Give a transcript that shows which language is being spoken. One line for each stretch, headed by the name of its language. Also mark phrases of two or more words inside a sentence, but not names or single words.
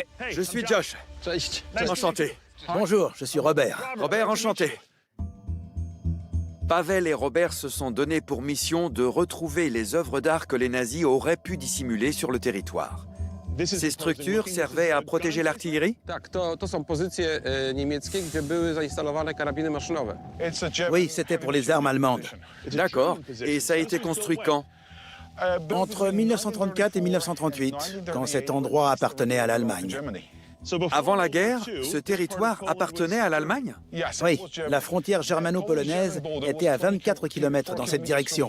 French: Je suis Josh. Enchanté. Bonjour, je suis Robert. Robert, enchanté. Pavel et Robert se sont donnés pour mission de retrouver les œuvres d'art que les nazis auraient pu dissimuler sur le territoire. Ces structures servaient à protéger l'artillerie?
Polish: Tak, to są pozycje niemieckie, gdzie były zainstalowane karabiny maszynowe.
French: Oui, c'était pour les armes allemandes. D'accord. Et ça a été construit quand? Entre 1934 et 1938, quand cet endroit appartenait à l'Allemagne. Avant la guerre, ce territoire appartenait à l'Allemagne? Oui, la frontière germano-polonaise était à 24 km dans cette direction.